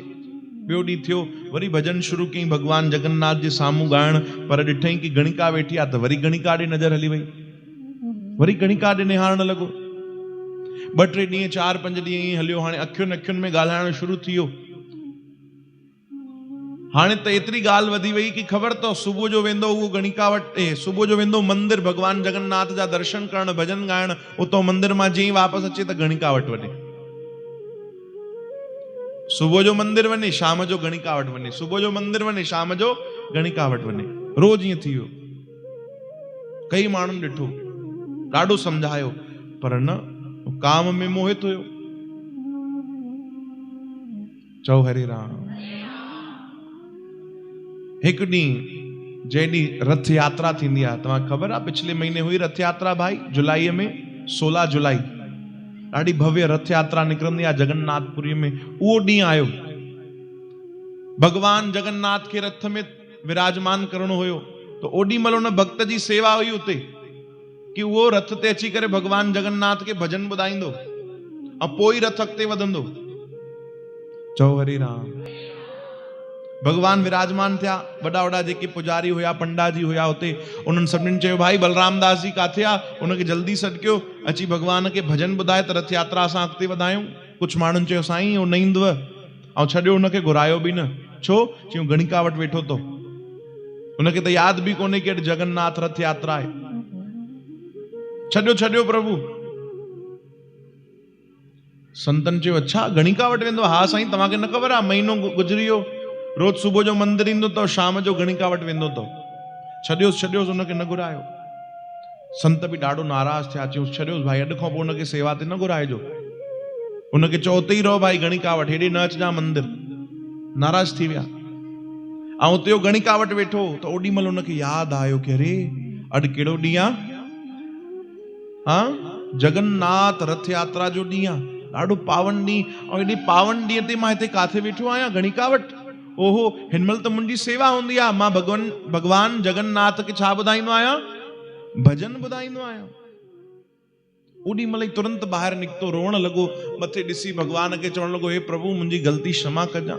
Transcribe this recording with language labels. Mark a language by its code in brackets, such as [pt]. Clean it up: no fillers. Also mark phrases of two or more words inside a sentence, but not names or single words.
[sd] ॿियो ॾींहुं थियो, वरी भजन शुरू कयईं भगवान जगन्नाथ जे साम्हूं गाइण, पर ॾिठईं कि गणिका वेठी आहे, त वरी गणिका ॾे नज़र हली वई, वरी गणिका ॾे निहारण लॻो। 2-3 ॾींहं 4-5 ॾींहं ईअं हलियो। हाणे अखियुनि अखियुनि में ॻाल्हाइण शुरू थी वियो। हाणे त एतिरी ॻाल्हि वधी वई कि ख़बर अथव, सुबुह जो वेंदो उहो गणिका वटि, सुबुह जो वेंदो मंदिर भगवान जगन्नाथ जा दर्शन करण, भजन गाइण। उतो मंदिर मां जीअं वापसि अचे त गणिका वटि वञे। सुबुह जो मंदिर वञे, शाम जो गणिका वटि वञे, सुबुह जो मंदिर वञे, शाम जो गणिका वटि वञे। रोज ईअं थी वियो। कई माण्हुनि ॾिठो, ॾाढो समझायो, पर न, काम में मोहित हुयो। चओ हरे राम। हिकु ॾींहुं जंहिं ॾींहुं रथ यात्रा थींदी आहे, तव्हांखे ख़बर आहे पिछले महीने हुई रथ यात्रा भाई, जुलाई में 16 जुलाई ॾाढी भव्य रथ यात्रा निकिरंदी आहे जगन्नाथपुरी में। उहो ॾींहुं आयो, भगवान जगन्नाथ खे रथ में विराजमान करणो हुयो। तो ओॾी महिल उन भक्त जी सेवा हुई उते कि उहो रथ ते अची करे भगवान जगन्नाथ खे भजन ॿुधाईंदो, ऐं पोइ रथ अॻिते वधंदो। चओ हरे राम। भगवान विराजमान थिया। वॾा वॾा जेके पुजारी हुया, पंडा जी हुया उते, उन्हनि सभिनीनि चयो भाई बलराम दास जी काथे आहे, उनखे जल्दी सॾ कयो, अची भगवान खे भजन ॿुधाए त रथ यात्रा असां अॻिते वधायूं। कुझु माण्हुनि चयो साईं उहो न ईंदव, ऐं छॾियो हुनखे घुरायो बि न। छो? चयूं गणिका वटि वेठो तो, हुनखे त यादि बि कोन्हे कि अॼु जगन्नाथ रथ यात्रा आहे। छॾियो छॾियो प्रभु। संतन चयो अच्छा गणिका वटि वेंदो? हा साईं, तव्हांखे न ख़बर आहे, महीनो गुज़री वियो, रोज सुबुह जो मंदिर ईंदो अथव, शाम जो गणिका वटि वेंदो अथव। छॾियोसि छॾियोसि, हुनखे न घुरायो। संत बि ॾाढो नाराज़ थिया, चयूं छॾियोसि भाई, अॼु खां पोइ हुनखे सेवा ते न घुराइजो, हुनखे चओ उते ई रहो भाई गणिका वटि, हेॾे न अचिजां मंदिर। नाराज़ थी विया। ऐं उते हो गणिका वटि वेठो त ओॾी महिल हुनखे यादि आयो कि अरे अॼु कहिड़ो ॾींहुं आहे? हा, जगन्नाथ रथ यात्रा जो ॾींहुं आहे, ॾाढो पावन ॾींहुं। ऐं हेॾे पावन ॾींहं ते मां हिते काथे वेठो आहियां? गणिका वटि। ओहो, हिन महिल त मुंहिंजी सेवा हूंदी आहे, मां भगवान जगन्नाथ खे छा ॿुधाईंदो आहियां? भजन ॿुधाईंदो आहियां। ओॾी महिल ई तुरंत ॿाहिरि निकितो, रोअण लॻो, मथे ॾिसी भगवान खे चवण लॻो, हे प्रभु मुंहिंजी ग़लती क्षमा कजां।